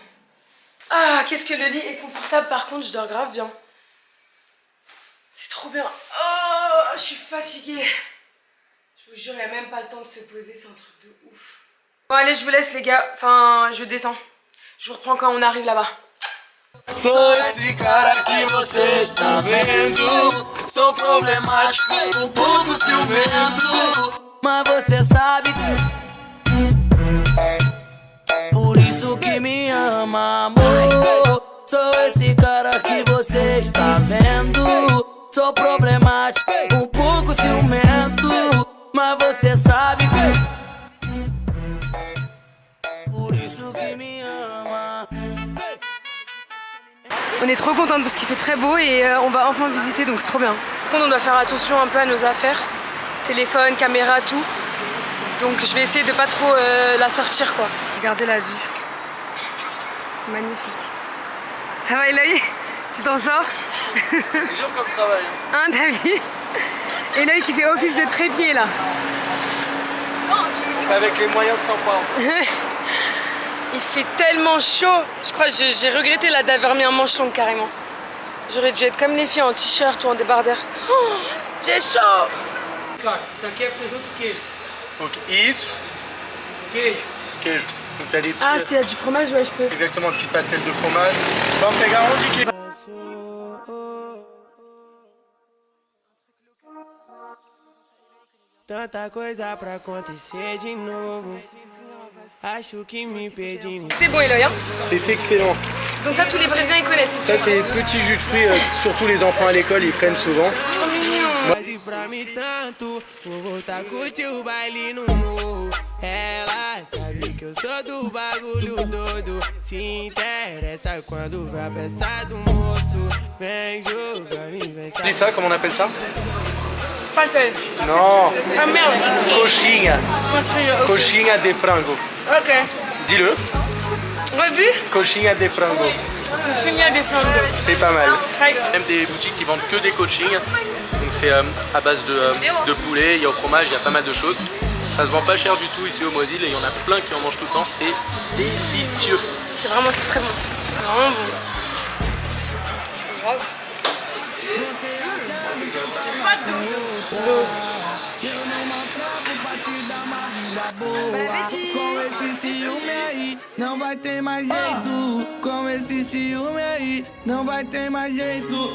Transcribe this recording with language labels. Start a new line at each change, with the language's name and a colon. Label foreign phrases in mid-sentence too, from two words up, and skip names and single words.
French: Ah, qu'est-ce que le lit est confortable, par contre, je dors grave bien. C'est trop bien. Oh, je suis fatiguée. Je vous jure, il n'y a même pas le temps de se poser, c'est un truc de ouf. Bon, allez, je vous laisse, les gars. Enfin, je descends. Je vous reprends quand on arrive là-bas.
Portuguese: Sou esse cara que você está vendo. Sou problemático, pouco ciumento. Mas você sabe. Por isso que me ama, amor. Sou esse cara que você está vendo. Sou problemático, pouco ciumento. Mas você sabe. Por isso que me ama.
French: On est trop contente parce qu'il fait très beau et on va enfin visiter, donc c'est trop bien. Par contre, on doit faire attention un peu à nos affaires, téléphone, caméra, tout. Donc je vais essayer de pas trop la sortir quoi. Regardez la vue. C'est magnifique. Ça va Eloï? Tu t'en sors? C'est dur comme travail. Hein, t'as vu? Eloï qui fait office de trépied là. Avec les moyens de 100 pounds. Il fait tellement chaud. Je crois que j'ai regretté là d'avoir mis un manche long carrément. J'aurais dû être comme les filles en t-shirt ou en débardeur. Oh, j'ai chaud.
Portuguese: Isso aqui é presunto e queijo.
French: Donc, isso,
Portuguese: Queijo. queijo.
French: Donc, t'as des petits. Ah, s'il y a du fromage, ouais, je peux. Exactement, petite pastelle de fromage.
Portuguese: Vamos pegar onde que. Tanta coisa pra acontecer de novo. Acho que me perdi.
French: C'est bon Eloï, hein? C'est excellent. Donc ça, tous les Brésiliens ils connaissent. Ça, c'est petit jus de fruits, surtout les enfants à l'école, ils prennent souvent.
Portuguese: Quase pra mim tanto, vou voltar a curtir o baile no morro. Ela sabe que eu sou do bagulho doido. Se interessa quando vai a peça do moço. Vem jogando e vem
French: Tu dis ça, comment on appelle ça? Pastel. Non, Ah merde.
Portuguese: coxinha. Coxinha de frango.
French: Ok. Dis-le. Vas-y.
Portuguese: Coxinha de frango.
French: Je signe des flammes. C'est pas mal. Hi. Même des boutiques qui vendent que des coachings. Donc c'est à base de poulet, il y a au fromage, il y a pas mal de choses. Ça se vend pas cher du tout ici au Mosile et il y en a plein qui en mangent tout le temps. C'est délicieux. C'est vraiment très bon. Vraiment bon.
Portuguese: Com esse ciúme aí, não vai ter mais jeito. Com esse ciúme aí, não vai ter mais jeito.